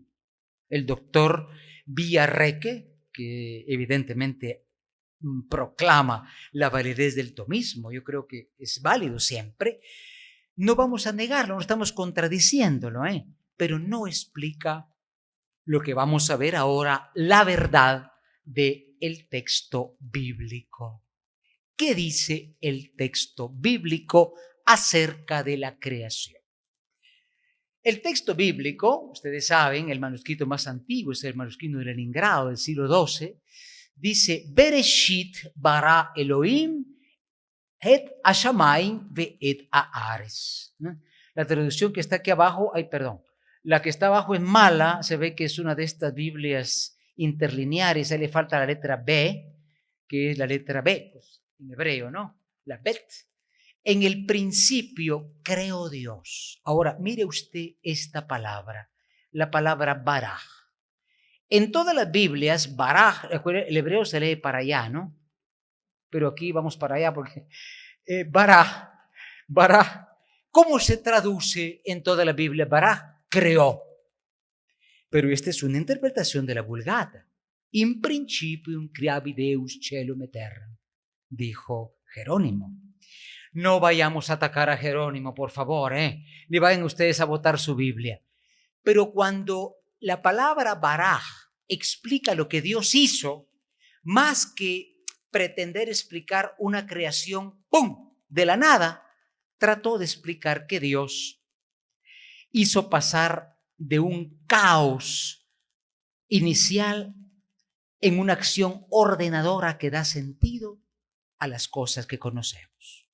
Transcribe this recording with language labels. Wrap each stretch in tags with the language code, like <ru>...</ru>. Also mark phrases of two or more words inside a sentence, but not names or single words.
<es>El doctor Villarreque, que evidentemente proclama la validez del tomismo, yo creo que es válido siempre, no vamos a negarlo, no estamos contradiciéndolo, pero no explica lo que vamos a ver ahora, la verdad del texto bíblico. ¿Qué dice el texto bíblico acerca de la creación? El texto bíblico, ustedes saben, el manuscrito más antiguo es el manuscrito de Leningrado del siglo XII, dice,</es> <he>בראשית ברא אלהים את השמים ואת הארץ.</he> <es>La traducción que está aquí abajo, la que está abajo es mala, se ve que es una de estas Biblias interlineares, ahí le falta la letra B, que es la letra B, pues, en hebreo, ¿no? La Bet. En el principio creó Dios. Ahora, mire usted esta palabra, la palabra baraj. En todas las Biblias, baraj, el hebreo se lee para allá, ¿no? Pero aquí vamos para allá porque baraj, ¿cómo se traduce en toda la Biblia? Baraj, creó. Pero esta es una interpretación de la Vulgata.</es> <la>In principium creavi Deus caelum et terram,</la> <es>dijo Jerónimo. No vayamos a atacar a Jerónimo, por favor, ni vayan ustedes a botar su Biblia. Pero cuando la palabra baraj explica lo que Dios hizo, más que pretender explicar una creación, ¡pum!, de la nada, trató de explicar que Dios hizo pasar de un caos inicial en una acción ordenadora que da sentido a las cosas que conocemos.</es>